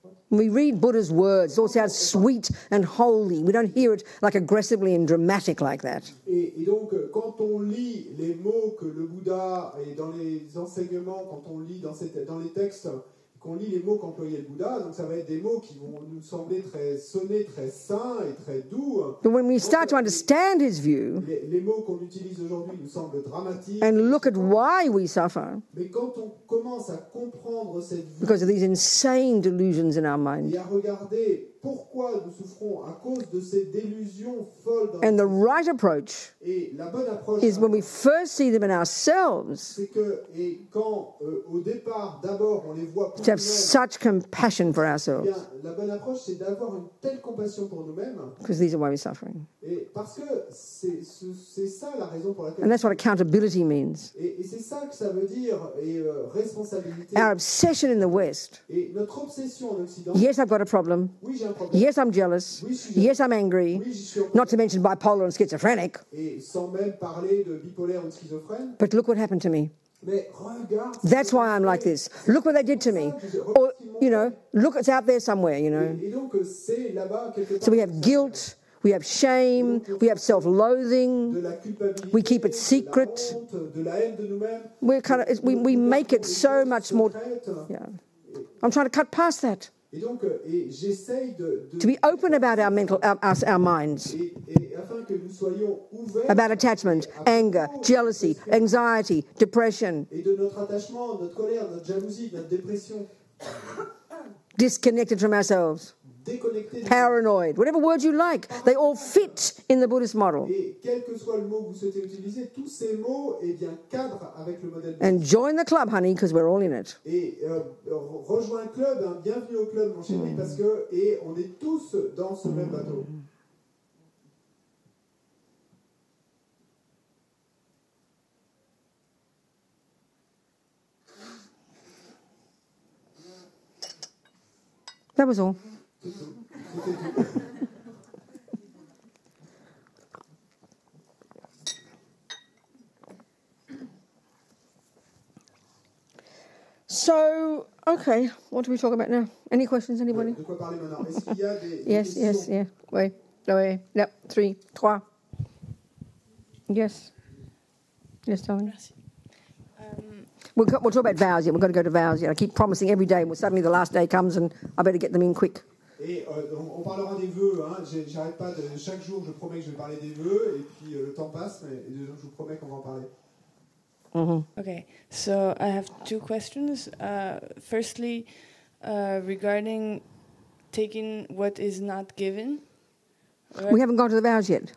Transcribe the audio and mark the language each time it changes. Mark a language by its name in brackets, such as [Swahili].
[English] we read Buddha's words, it all sounds sweet and holy. We don't hear it like aggressively and dramatic like that. [French] Et donc, quand on lit les mots que le Bouddha, et dans les enseignements, quand on lit dans les textes, qu'on lit les mots qu'employait le Bouddha, donc ça va être des mots qui vont nous sembler sonner très sains et très doux. [English] But when we start to understand his view, [French] les mots qu'on utilise aujourd'hui nous semblent dramatiques. [English] And look at why we suffer. [French] Mais quand on commence à comprendre cette vue, [English] because of these insane delusions in our mind. [French] Et à regarder pourquoi nous souffrons à cause de ces délusions folles. [English] And the right approach [French] et la bonne approche [English] is when we first see them in ourselves. [French] C'est que quand au départ d'abord on les voit pour [English] to have such compassion for ourselves. [French] Bien, la bonne approche c'est d'avoir une telle compassion pour nous-mêmes. [English] Because these are why we're suffering. [French] Et parce que c'est ça la raison pour laquelle. [English] And that's what accountability means. [French] Et c'est ça que ça veut dire responsabilité. [English] Our obsession in the West. [French] Et notre obsession en Occident. [English] Yes, I've got a problem. [French] Oui, j'ai un problème. [English] Yes, I'm jealous. [French] Oui, [English] yes, I'm angry. [French] Oui, [English] not to mention bipolar and schizophrenic. [French] Et sans même parler de bipolaire ou de schizophrène. [English] But look what happened to me. [French] Mais regarde. [English] That's why I'm like this. Look what they did to me. Or, you know, look, it's out there somewhere, you know. [French] Et donc, c'est là-bas quelque part. [English] So we have guilt, we have shame, we have self-loathing, [French] de la culpabilité, [English] we keep it secret. [French] De la honte, de la haine de nous-mêmes. [English] We're kind of, we make it so much more. Yeah. I'm trying to cut past that. [French] Et donc, j'essaye [English] to be open about our mental, our minds. [French] Et afin que nous soyons ouverts [English] about attachment, anger, jealousy, anxiety, depression. [French] Et de notre attachement, notre colère, notre jalousie, notre dépression. [English] Disconnected from ourselves. [French] déconnecté. [English] Paranoid, whatever word you like, they all fit in the Buddhist model. [French] Et quel que soit le mot que vous souhaitez utiliser, tous ces mots cadrent avec le modèle bouddhiste. [English] And join the club, honey, because we're all in it. [French] Et rejoins un club, hein, bienvenue au club, mon chéri, parce que on est tous dans ce même bateau. [English] That was all. So, okay, what do we talk about now? Any questions, anybody? [French] De quoi parler maintenant? Est-ce qu'il y a des [English] Yes, [French] questions? [English] yes, yeah. [French] Oui, oui, [English] yep, 3, 3. Yes. Yes, darling. [French] Merci. [English] We'll talk about vows yet. We've got to go to vows yet. I keep promising every day, and suddenly the last day comes, and I better get them in quick. [French] Et on parlera des vœux. Hein. J'arrête pas de chaque jour, je promets que je vais parler des vœux, et puis le temps passe, mais je vous promets qu'on va en parler. [English] Okay, so I have 2 questions. Firstly, regarding taking what is not given. Right? We haven't gone to the vows yet.